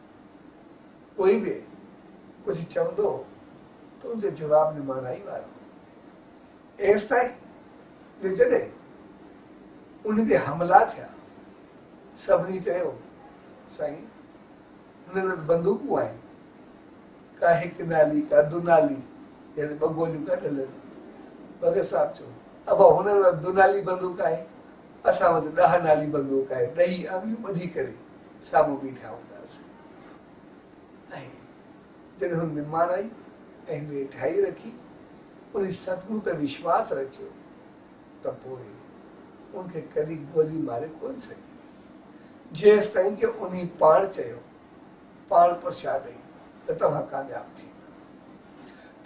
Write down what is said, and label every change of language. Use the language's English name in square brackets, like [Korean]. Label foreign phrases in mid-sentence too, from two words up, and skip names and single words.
[Sindhi] कोई बि कुझु चवंदो त उनजो जवाब निमाणाई वारो एसि ताईं जॾहिं उन ते हमला थिया सभिनी चयो साईं हुन वटि बंदूकूं आहिनि का हिकु नाली का दुनाली यानी ॿ गोलियूं कढियल आहिनि। भगत साहिब चयो अब हुननि वटि दुनाली बंदूक आहे असां वटि 10 नाली बंदूक आहे 2 आङिरियूं ॿधी करे साम्हूं बीठा हूंदासीं। ऐं जॾहिं हुन निमाणाई ऐं वेठाई रखी उन सतगुरु ते विश्वास रखियो त पोइ उनखे कॾहिं गोली मारे कोन सघी जेसि ताईं कि उन पाण चयो पाण प्रसाद ॾेई त तव्हां कामयाब थींदा।